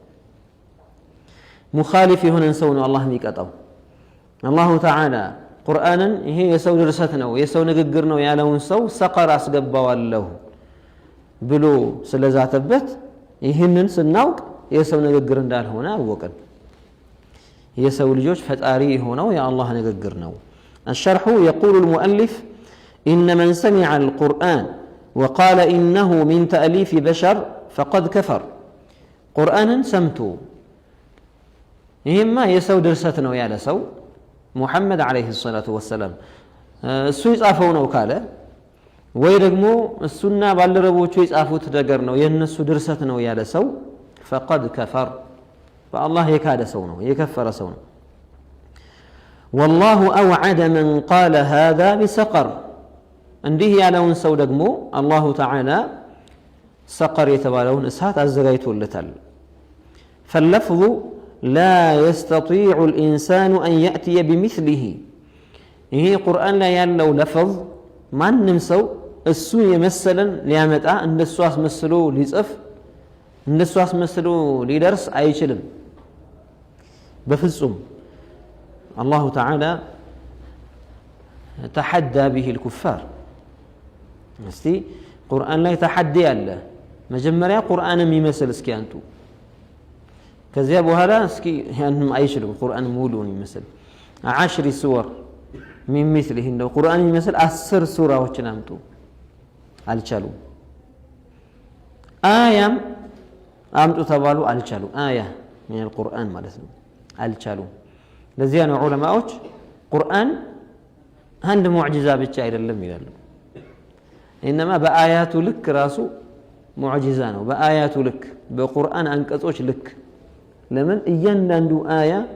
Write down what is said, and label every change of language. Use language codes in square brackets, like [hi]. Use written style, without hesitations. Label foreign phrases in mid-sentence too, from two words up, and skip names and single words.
[am] ሙኻሊፍ የሆነን ሰው ነው አላህ የሚቀጣው። [ar] الله تعالى [am] ቁርአንን ይሄ የሰው ድርሰት ነው የሰው ንግግር ነው ያለውን ሰው ሰቀር አስገባዋለሁ ብሎ ስለዛተበት ይህንን ስናውቅ የሰው ንግግር እንዳልሆነ አወቅን። የሰው ልጆች ፈጣሪ የሆነው የአላህ ንግግር ነው። [ar] الشرح يقول المؤلف إن من سمع القرآن وقال إنه من تأليف بشر فقد كفر قرآنا سمتو [am] ይሄማ የሰው ድርሰት ነው ያለ ሰው ሙሐመድ [ar] عليه الصلاة والسلام [am] እሱ የጻፈው ነው ካለ ወይ ደግሞ እሱና ባልደረቦቹ የጻፉት ነገር ነው የነሱ ድርሰት ነው ያለ ሰው [ar] فقد كفر [am] በአላህ የካደ ሰው ነው የከፈረ ሰው ነው። [ar] والله أوعد من قال هذا بسقر [am] እንዲህ ያለውን ሰው ደግሞ [ar] الله تعالى [am] ሰቀር የተባለውን እሳት አዘጋጅቶለታል። ፈለፍዙ [ar] لا يستطيع الإنسان أن يأتي بمثله [am] ይሄ ቁርአን ላይ ያለው ለፈዝ ማንም ሰው እሱ የመሰለን ሊያመጣ እንደሱ አስመስሎ ሊጽፍ እንደሱ አስመስሎ ሊደርስ አይችልም በፍጹም። [ar] الله تعالى تحدى به الكفار [am] እስቲ ቁርአን ላይ ተሐዲ አለ። መጀመሪያ ቁርአንም ይመስል እስኪ አንቱ ከዚያ በኋላ እስኪ ያንም አይችልም ቁርአን ሙሉን ይመስል 10 ሱወር [ar] من مثله [am] እንደው ቁርአን ይመስል 10 ሱራዎችን አምጡ አልቻሉም። አያም አምጡ ተባሉ አልቻሉም። [ar] آية من القرآن [am] ማለት ነው አልቻሉም። ለዚያ ነው ዑለማዎች ቁርአን አንድ ሙዕጂዛ ብቻ አይደለም ይላሉ። إنما በአያቱ ልክ ራሱ ሙዕጂዛ ነው። በአያቱ ልክ በቁርአን አንቀጾች ልክ ለምን እያንዳንዱ አያ